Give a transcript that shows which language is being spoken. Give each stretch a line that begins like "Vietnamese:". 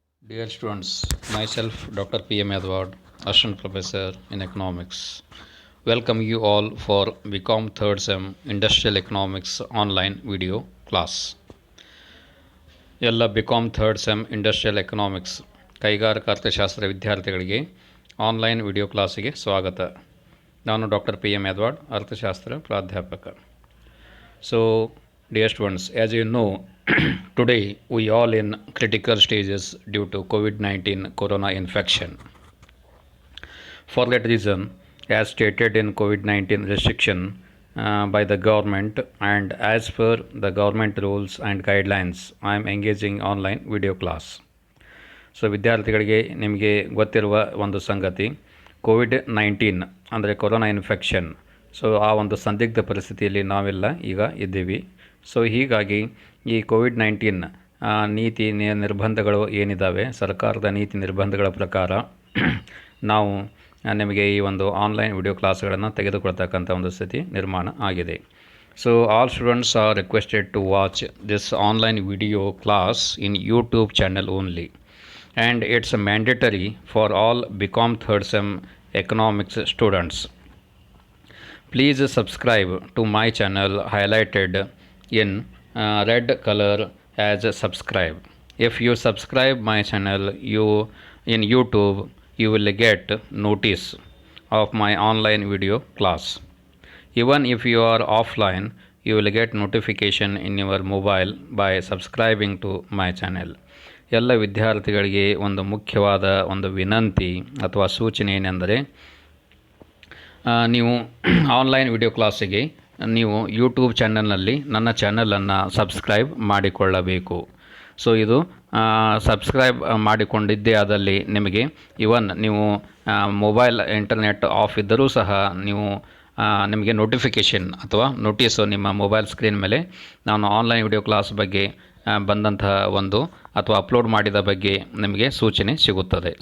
English: Dear students, myself Dr. P.M. Edward, Assistant Professor in Economics. Welcome you all for BCom 3rd Sem Industrial Economics online video class.
Kannada: ಎಲ್ಲ BCom 3rd Sem Industrial Economics ಕೈಗಾರಿಕಾ ಅರ್ಥಶಾಸ್ತ್ರ ವಿದ್ಯಾರ್ಥಿಗಳಿಗೆ online video ಕ್ಲಾಸಿಗೆ ಸ್ವಾಗತ. ನಾನು doctor P.M. Edward, ಅರ್ಥಶಾಸ್ತ್ರ ಪ್ರಾಧ್ಯಾಪಕ.
English: So, dear students, as you know, today we all in critical stages due to COVID-19 corona infection. For that reason, as stated in COVID-19 restriction by the government and as per the government rules and guidelines, I am engaging online video class.
Kannada: So ವಿದ್ಯಾರ್ಥಿಗಳಿಗೆ ನಿಮಗೆ ಗೊತ್ತಿರುವ ಒಂದು ಸಂಗತಿ, COVID-19 ಅಂದರೆ corona infection. So ಆ ಒಂದು ಸಂದಿಗ್ಧ ಪರಿಸ್ಥಿತಿಯಲ್ಲಿ ನಾವೆಲ್ಲ ಈಗ ಇದ್ದೀವಿ. ಸೊ ಹೀಗಾಗಿ ಈ ಕೋವಿಡ್-19 ನೀತಿ ನಿರ್ಬಂಧಗಳು ಏನಿದ್ದಾವೆ, ಸರ್ಕಾರದ ನೀತಿ ನಿರ್ಬಂಧಗಳ ಪ್ರಕಾರ ನಾವು ನಿಮಗೆ ಈ ಒಂದು ಆನ್ಲೈನ್ ವಿಡಿಯೋ ಕ್ಲಾಸ್ಗಳನ್ನು ತೆಗೆದುಕೊಳ್ತಕ್ಕಂಥ ಒಂದು ಸ್ಥಿತಿ ನಿರ್ಮಾಣ ಆಗಿದೆ.
English: So all students are requested to watch this online video class in YouTube channel only. And it's mandatory for all BCom 3rd Sem Economics students. Please subscribe to my channel highlighted in red color as subscribe. If you subscribe my channel in YouTube, you will get notice of my online video class. Even if you are offline, you will get notification in your mobile by subscribing to my channel.
Kannada: ಎಲ್ಲ ವಿದ್ಯಾರ್ಥಿಗಳಿಗೆ ಒಂದು ಮುಖ್ಯವಾದ ಒಂದು ವಿನಂತಿ ಅಥವಾ ಸೂಚನೆ ಏನೆಂದರೆ, ನೀವು ಆನ್ಲೈನ್ ವಿಡಿಯೋ ಕ್ಲಾಸಿಗೆ ನೀವು ಯೂಟ್ಯೂಬ್ ಚಾನಲ್ನಲ್ಲಿ ನನ್ನ ಚಾನಲನ್ನು ಸಬ್ಸ್ಕ್ರೈಬ್ ಮಾಡಿಕೊಳ್ಳಬೇಕು. ಸೊ ಇದು ಸಬ್ಸ್ಕ್ರೈಬ್ ಮಾಡಿಕೊಂಡಿದ್ದೇ ಆದಲ್ಲಿ ನಿಮಗೆ ನೀವು ಮೊಬೈಲ್ ಇಂಟರ್ನೆಟ್ ಆಫ್ ಇದ್ದರೂ ಸಹ ನಿಮಗೆ ನೋಟಿಫಿಕೇಷನ್ ಅಥವಾ ನೋಟಿಸು ನಿಮ್ಮ ಮೊಬೈಲ್ ಸ್ಕ್ರೀನ್ ಮೇಲೆ ನಾನು ಆನ್ಲೈನ್ ವಿಡಿಯೋ ಕ್ಲಾಸ್ ಬಗ್ಗೆ ಬಂದಂತಹ ಒಂದು ಅಥವಾ ಅಪ್ಲೋಡ್ ಮಾಡಿದ ಬಗ್ಗೆ ನಿಮಗೆ ಸೂಚನೆ ಸಿಗುತ್ತದೆ.